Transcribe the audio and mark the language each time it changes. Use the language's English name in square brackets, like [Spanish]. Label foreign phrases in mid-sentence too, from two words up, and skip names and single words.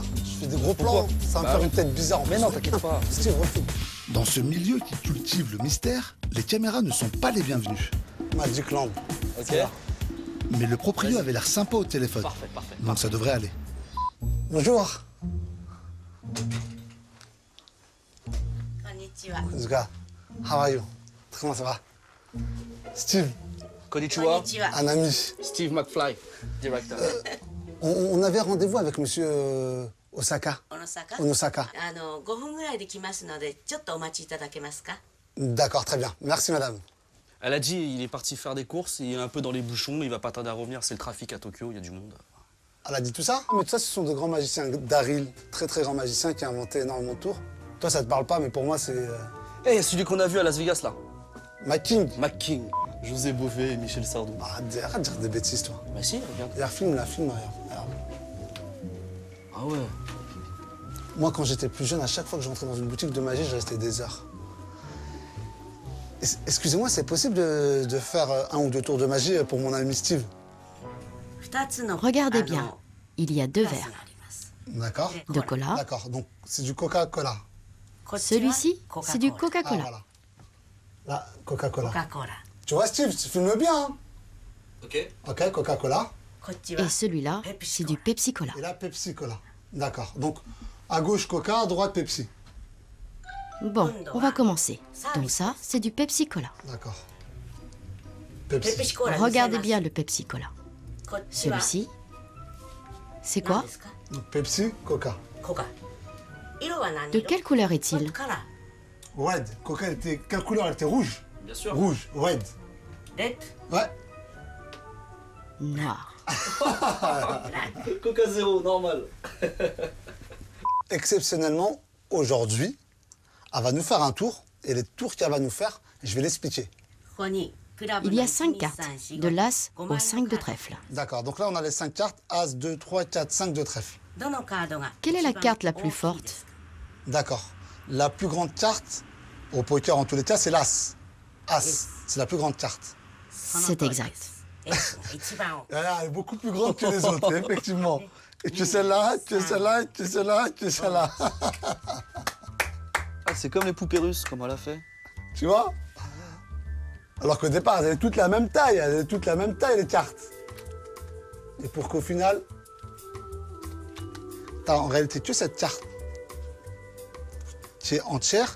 [French] Je fais des gros plans, Pourquoi? ça va me faire une tête bizarre. Mais non, t'inquiète pas. Steve, refais. Dans ce milieu qui cultive le mystère, les caméras ne sont pas les bienvenues. Magic Land. Ok. Ça va. Mais le proprio avait l'air sympa au téléphone. Parfait, parfait. Donc ça devrait aller. Bonjour. [Japanese] こんにちは。 [English] Zuka, how are you? [French] Comment ça va? Steve, [Japanese] Konnichiwa, こんにちは。 [French] un ami. Steve McFly, directeur. On avait rendez-vous avec monsieur Osaka. [Japanese] 小野坂。 Onosaka. 5分ぐらいで来ますので、ちょっとお待ちいただけますか。 [French] D'accord, très bien. Merci, madame. Elle a dit il est parti faire des courses, il est un peu dans les bouchons, il va pas tarder à revenir, c'est le trafic à Tokyo, il y a du monde. Elle a dit tout ça? Mais tout ça, ce sont de grands magiciens. Daryl, très très grand magicien qui a inventé énormément de tours. Toi, ça te parle pas, mais pour moi, c'est Eh, il y a celui qu'on a vu à Las Vegas là. McKing. McKing, José Bové et Michel Sardou. Arrête de dire des bêtises, toi. Bah si, regarde. Regarde, filme, regarde. Ah ouais. Moi, quand j'étais plus jeune, à chaque fois que je rentrais dans une boutique de magie, je restais des heures. Excusez-moi, c'est possible de faire un ou deux tours de magie pour mon ami Steve? [Japanese] 2 つの [French] Regardez bien, il y a deux [Japanese] グラス [French] verres [Japanese] があります。 [French] D'accord. de cola. D'accord, donc c'est du Coca-Cola. [Japanese] こっちは [French] Celui-ci, c'est du Ah, Coca-Cola. voilà. Là, Coca-Cola. [Japanese] コカ・コーラ。 [French] Tu vois, Steve, tu filmes bien, hein? Ok. Ok, Coca-Cola. [Japanese] こっちは [French] Et celui-là, c'est du Pepsi Cola. Et là, Pepsi-Cola. D'accord. Donc, à gauche, Coca, à droite, Pepsi. Bon, on va commencer. Donc ça, c'est du Pepsi Cola. D'accord. [Japanese] ペプ Pepsi. シコーラ。 [French] Regardez bien le Pepsi Cola. [Japanese] こっちは [French] Celui-ci, c'est [Japanese] 何 [French] quoi? [Japanese] ですか？ [French] Donc, Pepsi, Coca. [Japanese] コカ。色は何 [French] De [Japanese] 色？ [French] quelle couleur [Japanese] こ [French] est-il? [Japanese] カラ [French] Red. Coca, elle était... Quelle couleur? Elle était rouge. Bien sûr. Rouge. Red. [Japanese] ー。レッ [French] Ouais. Noir. Coca zéro, normal. Exceptionnellement, aujourd'hui, elle va nous faire un tour. Et les tours qu'elle va nous faire, je vais l'expliquer. [Japanese] ド。ここにクラブ [French] Il [Japanese] の [French] y a 1 5 2 cartes, 3 4 de l'As 5 au 5 de trèfle. D'accord. Donc là, on a les 5 cartes. As, 2, 3, 4, 5 de trèfle. [Japanese] どのカードが [French] Quelle est la [Japanese] 一番 [French] carte la plus [Japanese] 大きいです [French] forte? D'accord. La plus grande carte, au poker en tous les cas, c'est l'As. As, c'est la plus grande carte. C'est exact. [Japanese] エースが一番大きい [French] Elle est beaucoup plus grande que les autres, effectivement. Et tu es celle-là, tu es celle-là, tu es celle-là, tu es celle-là. Ah, c'est comme les poupées russes, comme elle a fait. Tu vois? Alors qu'au départ, elles avaient toutes la même taille. Elles avaient toutes la même taille, les cartes. Et pour qu'au final, t'as en réalité que cette carte qui est entière.